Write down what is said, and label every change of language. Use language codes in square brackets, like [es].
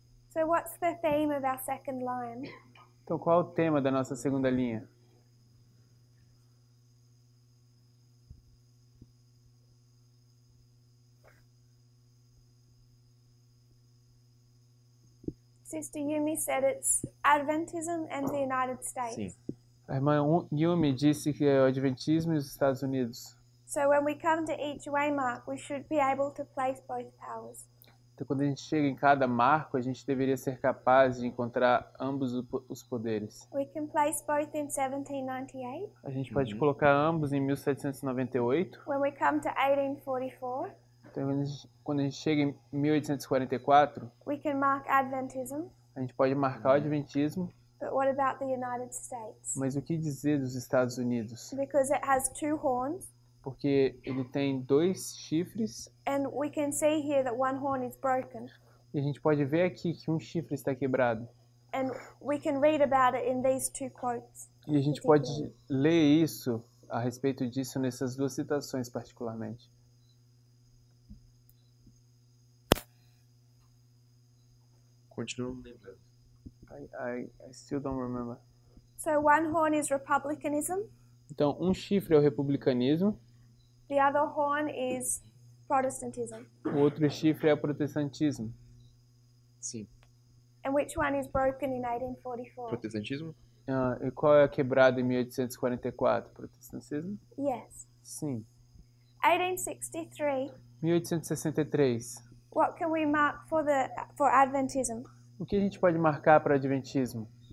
[en] So what's the theme of our second line? [pt] Então, qual é o tema da nossa segunda linha? [en] Sister Yumi said it's Adventism and the United States. [pt] Sim. A irmã Yumi disse que é o Adventismo e os Estados Unidos. [en] So when we come to each waymark, we should be able to place both powers. [pt] Então, quando a gente chega em cada marco, a gente deveria ser capaz de encontrar ambos os poderes. [en] We can place both in 1798. [pt] A gente pode colocar ambos em 1798. [en] When we come to 1844, [pt] Então, quando a gente chega em 1844, [en] we can mark Adventism, [pt] a gente pode marcar o Adventismo, [en] but what about the United States? [pt] mas o que dizer dos Estados Unidos? [en] Because it has two horns, [pt] Porque ele tem 2 chifres [en] and we can see here that one horn is broken, [pt] e a gente pode ver aqui que um chifre está quebrado. [en] and we can read about it in these two quotes. [pt] E a gente pode ler isso, a respeito disso, nessas 2 citações particularmente. Continuo não lembrando. [en] I still don't remember. So one horn is republicanism, [pt] Então, um chifre é o republicanismo, [en] the other horn is Protestantism. [pt] o outro chifre é o protestantismo. Sim. [en] And which one is broken in 1844? [pt] Protestantismo? E qual é a quebrada em 1844? Protestantismo? [en] Yes. [pt] Sim. [en] 1863. [pt] 1863. [en] What can we mark for Adventism? [pt] O que a gente pode marcar para o Adventismo?